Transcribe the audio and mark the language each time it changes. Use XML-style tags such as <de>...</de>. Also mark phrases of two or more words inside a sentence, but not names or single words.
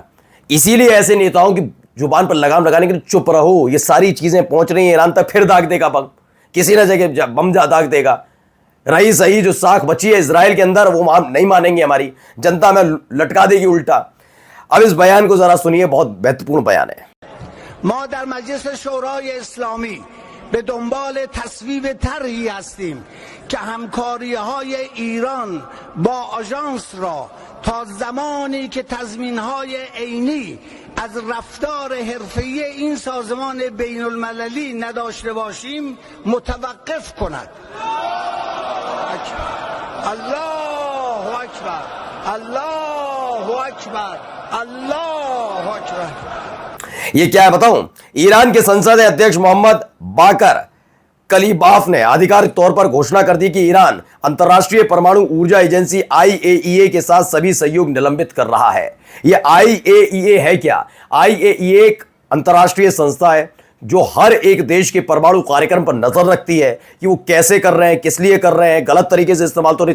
<hi>इसीलिए ऐसे नेताओं की जुबान पर लगाम लगाने के लिए चुप रहो, ये सारी चीजें पहुंच रही हैं ईरान तक, फिर दाग देगा बम, किसी न जगह बम दाग देगा। रही सही जो साख बची है इजराइल के अंदर, वो नहीं मानेंगे, हमारी जनता में लटका देगी उल्टा। अब इस बयान को जरा सुनिए, बहुत महत्वपूर्ण बयान है।</hi> <fa>ما در مجلس شورای اسلامی به دنبال تصویب طرحی هستیم که همکاری‌های ایران با آژانس را تا زمانی که تضمین‌های عینی از رفتار حرفه‌ای این سازمان بین‌المللی نداشته باشیم متوقف کند.</fa> <ar>الله اکبر، الله اکبر، الله اکبر।</ar> <hi>ये क्या है बताऊं, ईरान के संसद अध्यक्ष मोहम्मद बाकर कलीबाफ ने आधिकारिक तौर पर घोषणा कर दी कि ईरान अंतर्राष्ट्रीय परमाणु ऊर्जा एजेंसी IAEA के साथ सभी सहयोग निलंबित कर रहा है। यह IAEA है क्या? IAEA एक अंतर्राष्ट्रीय संस्था है जो हर एक देश के परमाणु कार्यक्रम पर नजर रखती है कि वो कैसे कर रहे हैं, किस लिए कर रहे हैं, गलत तरीके से इस्तेमाल तो नहीं।</hi>